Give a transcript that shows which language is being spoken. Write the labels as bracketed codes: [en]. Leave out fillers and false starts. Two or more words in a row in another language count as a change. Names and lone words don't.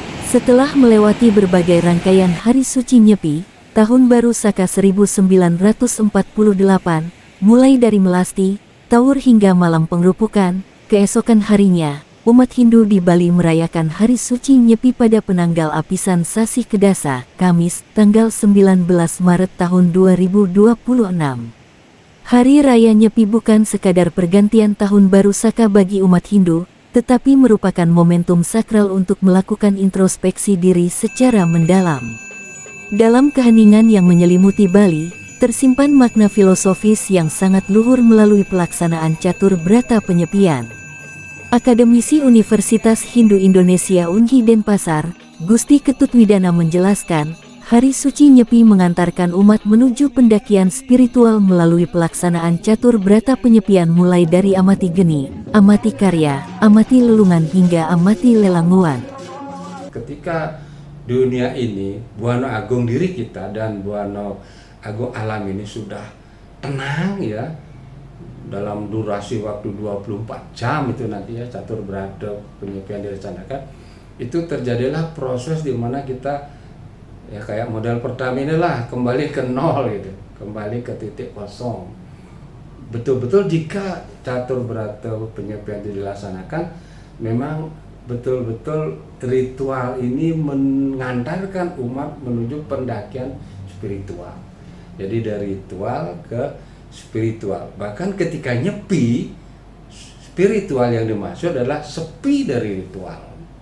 [id] Setelah melewati berbagai rangkaian hari suci Nyepi, Tahun Baru Saka 1948, mulai dari melasti, tawur hingga malam pengrupukan, keesokan harinya, umat Hindu di Bali merayakan hari suci Nyepi pada penanggal apisan Sasi Kedasa, Kamis, tanggal 19 Maret tahun 2026. Hari Raya Nyepi bukan sekadar pergantian Tahun Baru Saka bagi umat Hindu, tetapi merupakan momentum sakral untuk melakukan introspeksi diri secara mendalam. Dalam keheningan yang menyelimuti Bali, tersimpan makna filosofis yang sangat luhur melalui pelaksanaan catur brata penyepian. Akademisi Universitas Hindu Indonesia Unhi Denpasar, Gusti Ketut Widana menjelaskan, Hari Suci Nyepi mengantarkan umat menuju pendakian spiritual melalui pelaksanaan catur brata penyepian mulai dari amati geni, amati karya, amati lelungan hingga amati lelanguan. Ketika dunia ini, buana agung diri kita dan buana agung alam ini sudah tenang ya, dalam durasi waktu 24 jam itu nanti ya catur brata penyepian direncanakan, itu terjadilah proses di mana kita ya kayak model Pertamina lah, kembali ke nol gitu, kembali ke titik kosong. Betul-betul jika catur brata penyepian dilaksanakan, memang betul-betul ritual ini mengantarkan umat menuju pendakian spiritual. Jadi dari ritual ke spiritual. Bahkan ketika nyepi, spiritual yang dimaksud adalah sepi dari ritual.